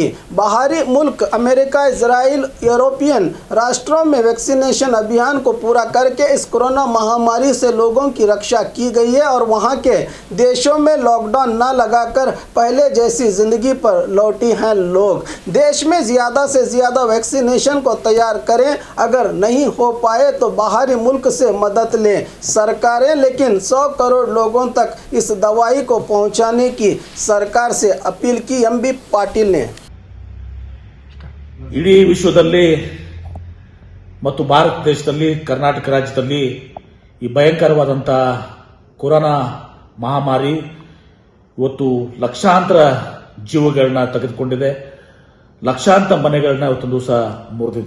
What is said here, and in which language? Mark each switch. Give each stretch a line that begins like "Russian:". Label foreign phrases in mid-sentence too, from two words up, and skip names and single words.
Hindi: बाहरी मुल्क अमेरिका, इजराइल, यूरोपियन राष्ट्रों में वैक्सीनेशन अभियान को पूरा करके इस कोरोना महामारी से लोगों की रक्षा की गई है और वहां के देशों में लॉकडाउन न लगाकर पहले जैसी जिंदगी पर लौटी हैं लोग। देश में ज़्यादा से ज़्यादा वैक्सीनेशन को तैयार करें। अगर नहीं हो पाए तो बाहरी मुल्क से मदद लें सरकारें, लेकिन 100 करोड़ लोगों तक इस दवाई को पहुंचाने की सरकार से अपील की एमबी पाटिल ने।
Kannada: ಇಡೀ ವಿಶ್ವದಲ್ಲಿ ಮತ್ತು ಭಾರತ ದೇಶದಲ್ಲಿ ಕರ್ನಾಟಕ ರಾಜ್ಯದಲ್ಲಿ ಈ ಭಯಂಕರವಾದಂತ ಕೊರೋನಾ ಮಹಾಮಾರಿ ಇವತ್ತು ಲಕ್ಷಾಂತರ ಜೀವಗಳನ್ನ ತೆಗೆದುಕೊಂಡಿದೆ, ಲಕ್ಷಾಂತರ ಮನೆಗಳನ್ನ ಇವತ್ತು ದಿವಸ ಮುರಿದಿದೆ।